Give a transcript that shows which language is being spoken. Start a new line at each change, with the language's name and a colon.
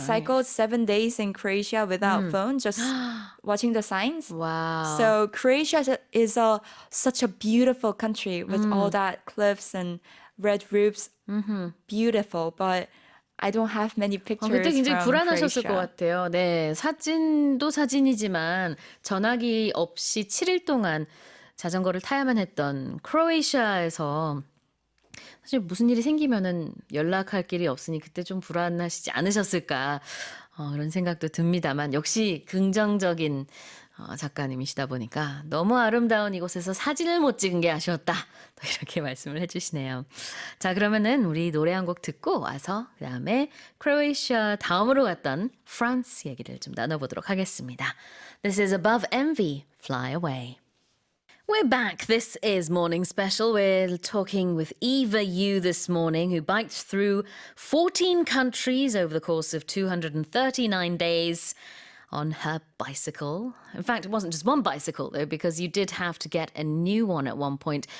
English: cycled 7 days in Croatia without phone, just watching the signs. Wow. So Croatia is such a beautiful country with all that cliffs and red roofs. Beautiful, but I don't have many pictures
Korean: 그때 굉장히
English: from
Korean: 불안하셨을 것
English: Croatia.
Korean: 같아요. 네, 사진도 사진이지만 전화기 없이 7일 동안 자전거를 타야만 했던 크로에시아에서 사실 무슨 일이 생기면은 연락할 길이 없으니 그때 좀 불안하시지 않으셨을까 그런 생각도 듭니다만 역시 긍정적인 작가님이시다 보니까 너무 아름다운 이곳에서 사진을 못 찍은 게 아쉬웠다. 또 이렇게 말씀을 해주시네요. 자, 그러면은 우리 노래 한 곡 듣고 와서 그 다음에 크로에시아 다음으로 갔던 프랑스 얘기를 좀 나눠보도록 하겠습니다.
English: This is Above Envy, Fly Away. We're back. This is Morning Special. We're talking with Eva Yoo this morning, who biked through 14 countries over the course of 239 days. on her bicycle. In fact, it wasn't just one bicycle, though, because you did have to get a new one at one point.